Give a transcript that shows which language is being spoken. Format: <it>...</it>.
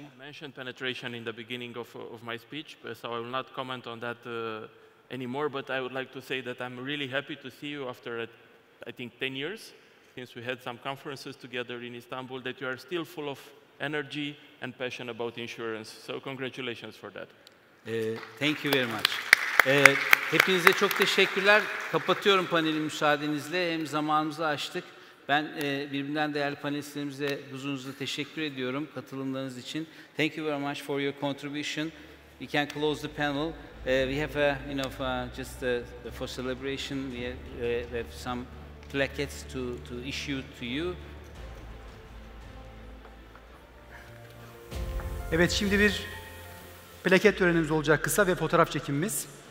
<en>I mentioned penetration in the beginning of my speech, so I will not comment on that anymore, but I would like to say that I'm really happy to see you after, I think, 10 years, since we had some conferences together in Istanbul, that you are still full of energy and passion about insurance. So congratulations for that. Thank you very much.</en> <tr>Hepinize çok teşekkürler. Kapatıyorum paneli müsaadenizle. Hem zamanımızı aştık. Ben birbirinden değerli panelistlerimize huzurunuzda teşekkür ediyorum katılımlarınız için.</tr> <en>Thank you very much for your contribution. We can close the panel. We have just for celebration, we have some plaquettes to issue to you.</en> <tr>Evet, şimdi bir plaket törenimiz olacak kısa ve fotoğraf çekimimiz.</tr>